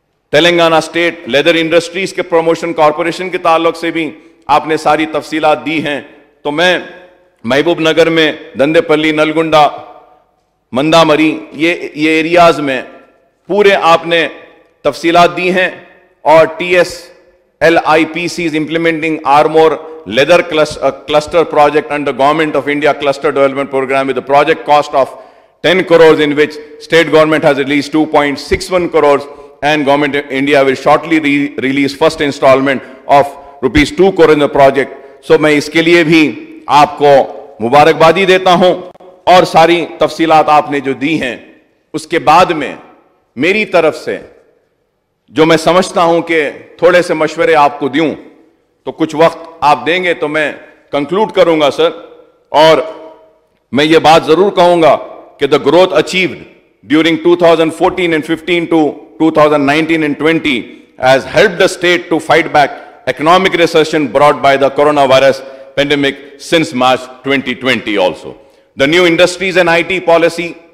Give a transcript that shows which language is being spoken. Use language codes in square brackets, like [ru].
[ur] Telangana state leather industries کے promotion corporation کے تعلق سے بھی آپ نے ساری تفصیلات دی ہیں. تو میں محبوب نگر میں دندے پلی، نلگنڈا، مندامری، یہ ایریاز میں پورے آپ نے تفصیلات دی ہیں. [en] اور TSLIPC is implementing Armor Leather Cluster project under Government of India Cluster Development Program with a project cost of 10 crores in which state government has released 2.61 crores and Government of India will shortly release first installment of ₹2 crore in the project. [ur] So میں اس کے لیے بھی آپ کو مبارکبادی دیتا ہوں. اور ساری تفصیلات آپ نے جو دی ہیں اس کے بعد میں میری طرف سے جو میں سمجھتا ہوں کہ تھوڑے سے مشورے آپ کو دوں تو کچھ وقت آپ دیں گے تو میں کنکلوڈ کروں گا سر. [en] اور میں یہ بات ضرور کہوں گا کہ the growth achieved during 2014 and 15 to 2019 and 20 has helped the state to fight back economic recession brought by the coronavirus pandemic since March 2020 also. The new industries and IT policy